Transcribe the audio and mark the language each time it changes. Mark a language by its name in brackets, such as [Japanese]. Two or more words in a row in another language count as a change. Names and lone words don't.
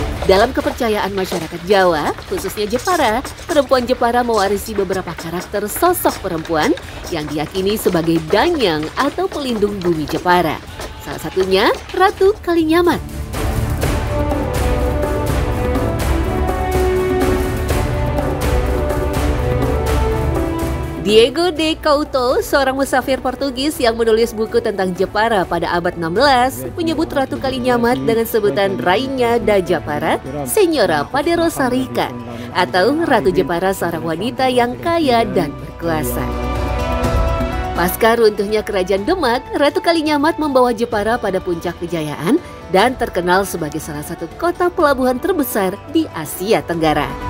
[Indonesian] Dalam kepercayaan masyarakat Jawa, khususnya Jepara, perempuan Jepara mewarisi beberapa karakter sosok perempuan yang diyakini sebagai danyang atau pelindung bumi Jepara. Salah satunya Ratu Kalinyamat. Diego de Couto, seorang musafir Portugis yang menulis buku tentang Jepara pada abad 16, menyebut Ratu Kalinyamat dengan sebutan [Portuguese] Rainha da Japara, Senhora Poderosa Rica, [Indonesian] atau Ratu Jepara, seorang wanita yang kaya dan berkuasa. Pasca runtuhnya Kerajaan Demak, Ratu Kalinyamat membawa Jepara pada puncak kejayaan dan terkenal sebagai salah satu kota pelabuhan terbesar di Asia Tenggara.